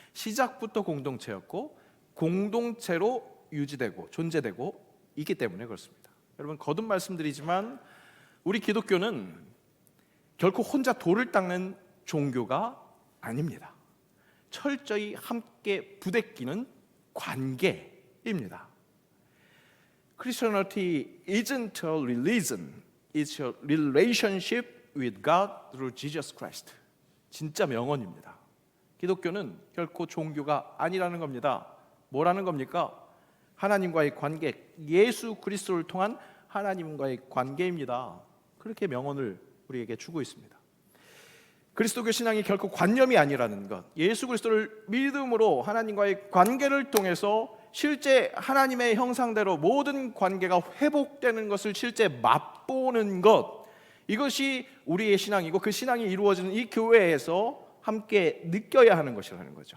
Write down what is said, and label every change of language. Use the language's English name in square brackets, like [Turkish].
[Korean] 시작부터 공동체였고 공동체로 유지되고 존재되고 있기 때문에 그렇습니다. 여러분, 거듭 말씀드리지만 우리 기독교는 결코 혼자 돌을 닦는 종교가 아닙니다. 철저히 함께 부대끼는 관계입니다. [English] Christianity isn't a religion, it's a relationship with God through Jesus Christ. [Korean] 진짜 명언입니다. 기독교는 결코 종교가 아니라는 겁니다. 뭐라는 겁니까? 하나님과의 관계, 예수 그리스도를 통한 하나님과의 관계입니다. 그렇게 명언을 우리에게 주고 있습니다. 그리스도교 신앙이 결코 관념이 아니라는 것, 예수 그리스도를 믿음으로 하나님과의 관계를 통해서 실제 하나님의 형상대로 모든 관계가 회복되는 것을 실제 맛보는 것, 이것이 우리의 신앙이고 그 신앙이 이루어지는 이 교회에서 함께 느껴야 하는 것이라는 거죠.